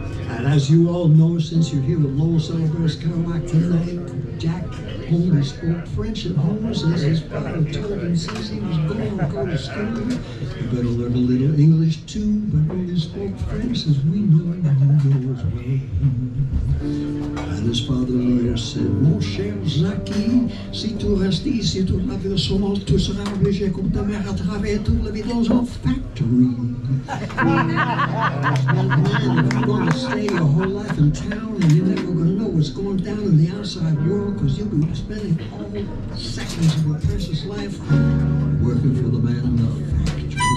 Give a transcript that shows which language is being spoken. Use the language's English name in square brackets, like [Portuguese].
[English] And as you all know, since you're here with Lowell Celebrates Kerouac tonight, Jack only spoke French at home since his father told him since he was going to go to school. You better learn a little English too, but only spoke French as we know his way. [French] And his father Leo said, mon cher Zaki, si tu restes ici toute la vie seulement, tu seras obligé comme ta mère à travailler toute la vie dans un factory. [English] Man, if you're going to stay your whole life in town and you're never going to know what's going down in the outside world because you'll be spending all seconds of your precious life working for the man in the factory.